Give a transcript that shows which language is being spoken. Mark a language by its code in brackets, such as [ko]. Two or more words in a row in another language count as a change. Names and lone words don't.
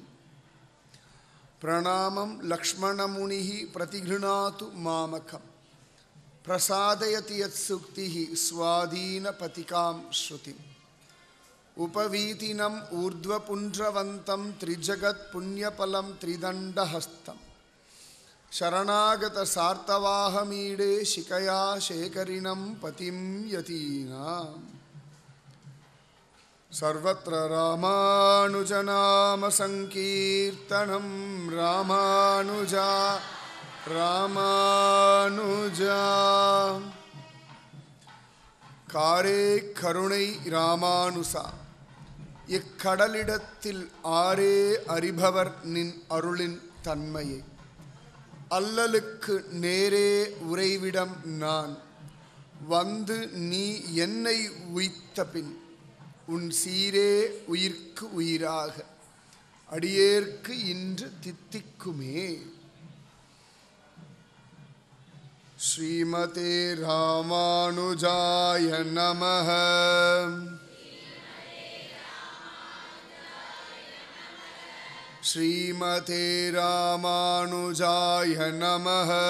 [sa] प्रणामं लक्ष्मणमुनिः प्रतिगृह्णातु मामकम् प्रसादयति यत् सूक्तिः स्वाधीन पतिकां श्रुतिम् उपवीतिनम् ऊर्ध्वपुण्ड्रवन्तम् त्रिजगत् पुण्यफलम् त्रिदण्डहस्तम् शरणागत सार्थवाहमीडे शिखया शेखरिणम् पतिम् यतीनाम् सर्वत्र रामानुजनाम संकीर्तनं रामानुजा रामानुजा [ta] காரே கருணை ராமானுசா இக்கடலிடத்தில் ஆரே அறிபவர் நின் அருளின் தன்மையை அல்லலுக்கு நேரே உறைவிடம் நான் வந்து நீ என்னை உய்த்த பின் உன் சீரே உயிர்க்கு உயிராக அடியேற்கு இன்று தித்திக்குமே. [sa] श्रीमते रामानुजाय नमः. श्रीमते रामानुजाय नमः.